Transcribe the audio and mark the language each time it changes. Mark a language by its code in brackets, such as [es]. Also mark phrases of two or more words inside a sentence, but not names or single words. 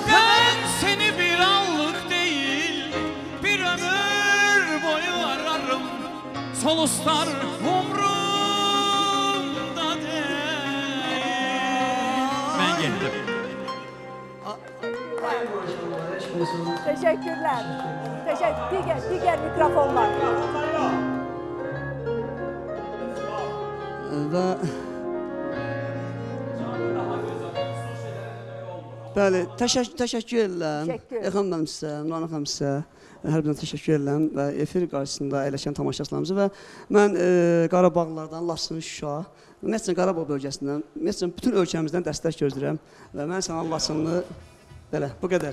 [tr] Ben seni bir anlık değil, bir ömür boyu ararım. Soluslar umrumda değil. Ben gittim. Teşekkürler. Diğer mikrofonlar. [az] Və bəli, təşəkkür edirəm. Elxan müəllim sizə, Nurhan xanım sizə hər birinizə təşəkkür edirəm və efir qarşısında əyləşən tamaşaçılarımıza və mən Qarabağlardan, Laçın, Şuşa, ümumiyyətlə Qarabağ bölgəsindən, ümumiyyətlə bütün ölkəmizdən dəstək gözləyirəm və mən sana Laçınlı belə bu qədər.